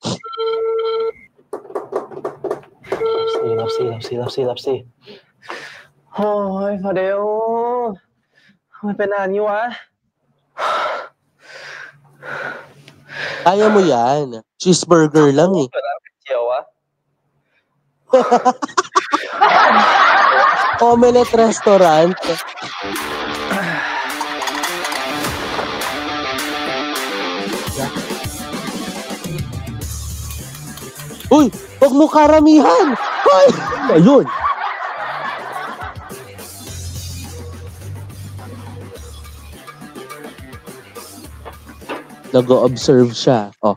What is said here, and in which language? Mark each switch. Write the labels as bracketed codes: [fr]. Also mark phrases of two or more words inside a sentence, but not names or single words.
[th] รับสิโอ้ยฟาเดลทำไมเป็นนานนี้วะ [tl] Kaya mo yan. Cheeseburger lang eh. [th] เปิดร้านก๋วยเตี๋ยววะ [en] Omelette Restaurant. [tl] Uy! Huwag mo karamihan! Hoy! Ayun! Nag-o-observe siya. Oh.